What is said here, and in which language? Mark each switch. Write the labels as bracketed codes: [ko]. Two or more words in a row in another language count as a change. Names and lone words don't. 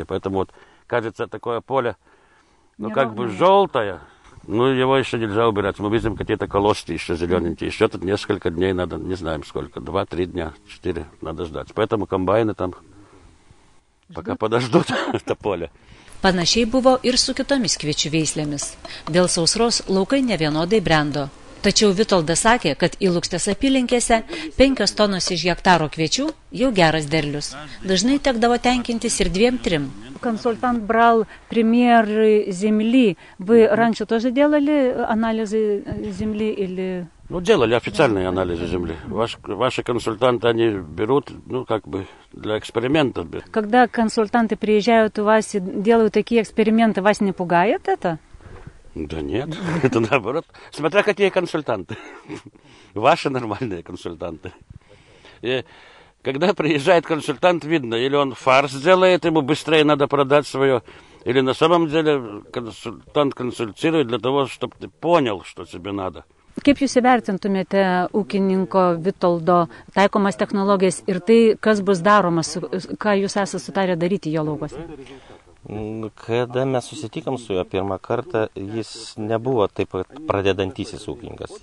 [ru] Поэтому вот кажется такое поле, как бы желтое, его еще нельзя убирать. Мы видим какие-то колосья еще зелененькие. Еще тут несколько дней надо, не знаем сколько, 2-3 дня, 4 надо ждать. Поэтому комбайны там пока подождут это поле. [lt] Panašiai buvo ir su kitomis kviečių veislėmis. Dėl sausros laukai nevienodai brendo. Tačiau Vitoldas sakė, kad į Lukštės apylinkėse 5 tonos iš hektaro kviečių jau geras derlius. Dažnai tekdavo tenkintis ir 2-3. [ru] Консультант брал примеры земли. Вы раньше тоже делали анализы земли или... Делали официальные анализы земли. Ваши консультанты, они берут, для экспериментов. Когда консультанты приезжают у вас и делают такие эксперименты, вас не пугает это? Да нет, это наоборот. Смотря какие консультанты. Ваши нормальные консультанты. И когда приезжает консультант, видно, или он фарс делает, ему быстрее надо продать свое, или на самом деле консультант консультирует для того, чтобы ты понял, что тебе надо. [lt] Kaip jūs įvertintumėte ūkininko Vitoldo taikomas technologijas ir tai, kas bus daroma, ką jūs esate sutarę daryti jo laukose? Kada mes susitikom su juo pirmą kartą, jis nebuvo taip pradedantysis ūkininkas.